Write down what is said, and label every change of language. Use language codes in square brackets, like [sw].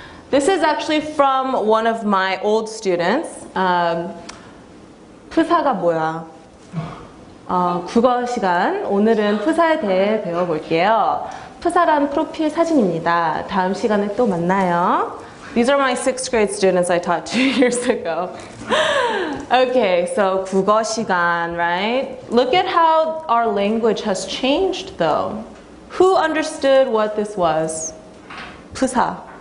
[en] This is actually from one of my old students. [ko] 프사가 뭐야? 국어 시간, 오늘은 프사에 대해 배워볼게요. 프사란 프로필 사진입니다. 다음 시간에 또 만나요. [en] These are my 6th grade students I taught 2 years ago. Okay, so 국어 시간, right? Look at how our language has changed though. Who understood what this was? [ko] 프사.